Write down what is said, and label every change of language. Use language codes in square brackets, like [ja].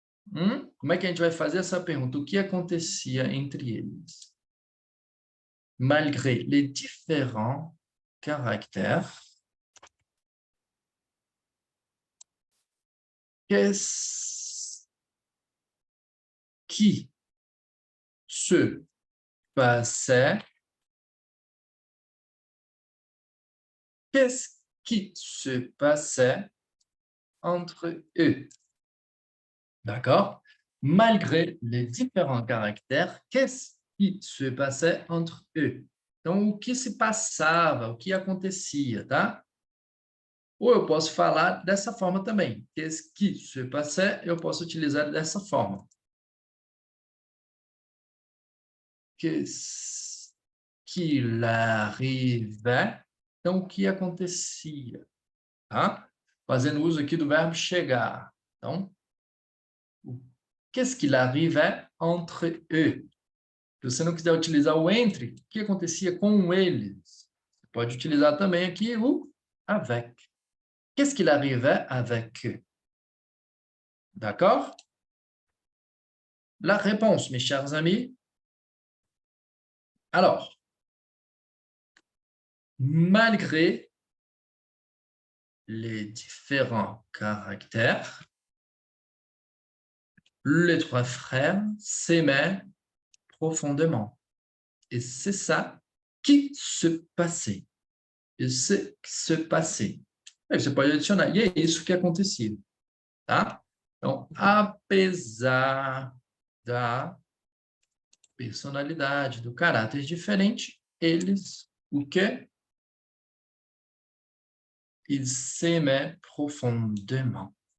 [pt] Como é que a gente vai fazer essa pergunta? O que acontecia entre eles? [fr] Malgré les différents caractères, qu'est-ce qui se passait? Qu'est-ce qui se passait entre eux? D'accord? malgré les différents caractères, qu'est-ce qui se passait entre eux? [pt] Então, o que se passava, o que acontecia, tá? Ou eu posso falar dessa forma também. [fr] Qu'est-ce qui se passait, [pt] eu posso utilizar dessa forma. [fr] Qu'est-ce qu'il arrivait? [pt] Então, o que acontecia? Tá? Fazendo uso aqui do verbo chegar. [fr] Então, qu'est-ce qu'il arrivait entre eux? [pt] Se você não quiser utilizar o entre, o que acontecia com eles? Você pode utilizar também aqui o avec. [fr] Qu'est-ce qu'il arrivait avec eux? D'accord? La réponse, mes chers amis. Alors, malgré les différents caractères, les trois frères s'aimaient profondément. Et c'est ça qui se passait. [pt] E se passait. Aí você pode adicionar. E é isso que acontecia. Tá? Então, apesar da personalidade, do caráter diferente, eles, o quê? [fr] Ils s'aimaient profondément.